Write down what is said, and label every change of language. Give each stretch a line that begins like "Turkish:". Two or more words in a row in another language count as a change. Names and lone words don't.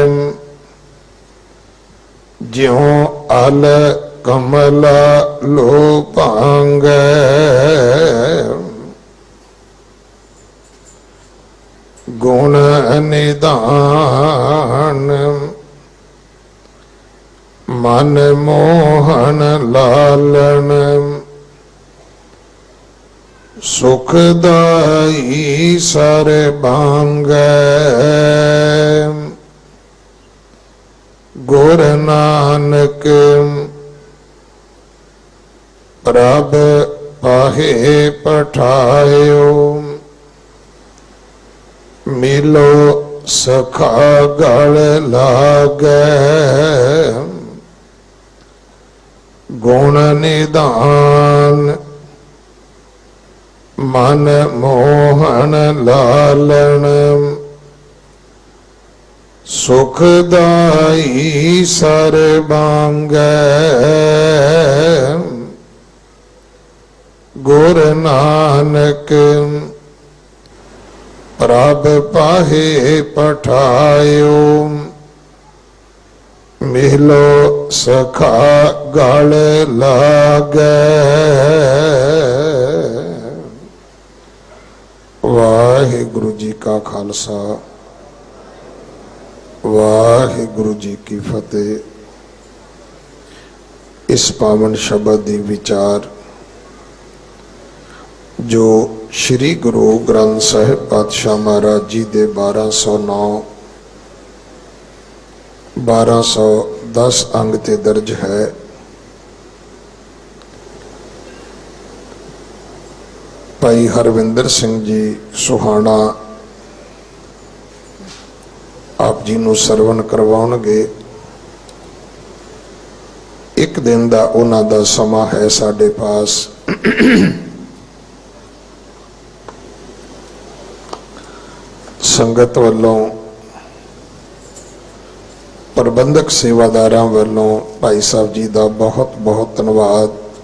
Punjabi: ਜਿਉਂ ਅਲ ਕਮਲਾ ਲੋਪਾਂਗ। ਗੁਣ ਨਿਦਾਨ ਮਨ ਮੋਹਨ ਲਾਲਨ। ਸੁਖਦਾਈ ਸਰ ਬਾਂਗ। ਗੁਰ ਨਾਨਕ ਪ੍ਰਭ ਪਾਹੇ ਪਠਾਯੋ। ਮਿਲੋ ਸਖਾ ਗਲ ਲਾਗੇ। ਗੁਣ ਨਿਦਾਨ ਮਨ ਮੋਹਨ ਲਾਲਨ। ਸੁਖਦਾਈ ਸਰ ਬਾਂਗੇ। ਗੁਰ ਨਾਨਕ ਪ੍ਰਭ ਪਾਹੇ ਪਠਾਯੋ। ਮਿਲੋ ਸਖਾ ਗਲ ਲਾਗੇ। ਵਾਹਿਗੁਰੂ ਜੀ ਕਾ ਖ਼ਾਲਸਾ ਵਾਹਿਗੁਰੂ ਜੀ ਕੀ ਫ਼ਤਹਿ। ਇਸ ਪਾਵਨ ਸ਼ਬਦ ਦੀ ਵਿਚਾਰ ਜੋ ਸ੍ਰੀ ਗੁਰੂ ਗ੍ਰੰਥ ਸਾਹਿਬ ਪਾਤਸ਼ਾਹ ਮਹਾਰਾਜ ਜੀ ਦੇ 1209 1210 ਅੰਗ ਤੇ ਦਰਜ ਹੈ। ਭਾਈ ਹਰਵਿੰਦਰ ਸਿੰਘ ਜੀ ਸੁਹਾਨਾ ਆਪ ਜੀ ਨੂੰ ਸਰਵਣ ਕਰਵਾਉਣਗੇ। ਇੱਕ ਦਿਨ ਦਾ ਉਹਨਾਂ ਦਾ ਸਮਾਂ ਹੈ ਸਾਡੇ ਪਾਸ। ਸੰਗਤ ਵੱਲੋਂ, ਪ੍ਰਬੰਧਕ ਸੇਵਾਦਾਰਾਂ ਵੱਲੋਂ ਭਾਈ ਸਾਹਿਬ ਜੀ ਦਾ ਬਹੁਤ ਬਹੁਤ ਧੰਨਵਾਦ।